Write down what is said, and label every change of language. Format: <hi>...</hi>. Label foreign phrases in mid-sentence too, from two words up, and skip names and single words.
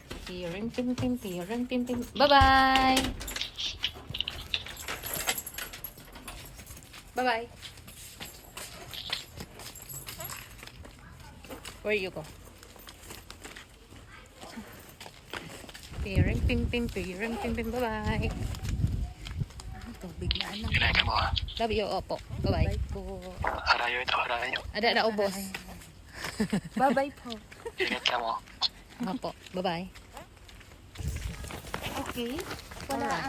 <en>Piring, pim, pim, piring, pim, pim. Bye-bye! Bye-bye! Where you go? Piring, pim, pim, piring, pim, pim. Bye-bye!</en> <tl>Tubig na ano. Kinain mo ha?</tl> <en>Love you, opo. Bye-bye. Bye po.</en> <bik>Harayo ito, harayo. Ada, ubos.</bik> <en>Bye-bye po.</en> <tl>Ingat ka mo.</tl> <en>Opo. Bye-bye. Okay. Alright.</en>